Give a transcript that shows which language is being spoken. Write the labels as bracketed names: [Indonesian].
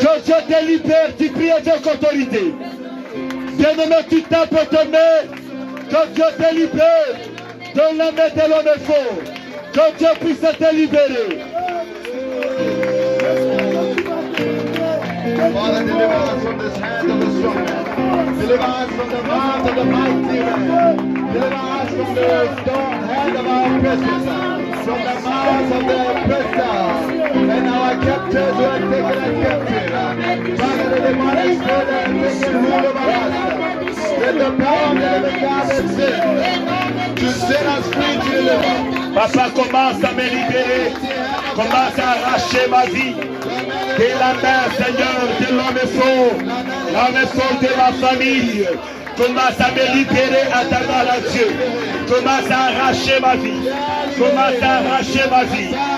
[French] Que Dieu te libère, tu pries avec autorité. Bien-aimé, tu tapes ta main. Que Dieu te libère de la main de l'homme fort. Que Dieu puisse te libérer. [English] Father, deliver us from this hand of the strong man. Deliver us from the mouth of the mighty man. Deliver us from the strong hand of our oppressors. From the mouth of the oppressor. And our captors who are taken as captive. Father, the demonic spirit that has taken hold over us. Let the power of the living God exist to set us free to deliver. [French] Papa, commence à me libérer. Commence à arracher ma vie. De la main, Seigneur, de l'homme fort. L'homme fort de ma famille. Commence à me libérer à ta main, Dieu. Commence à arracher ma vie. Commence à arracher ma vie.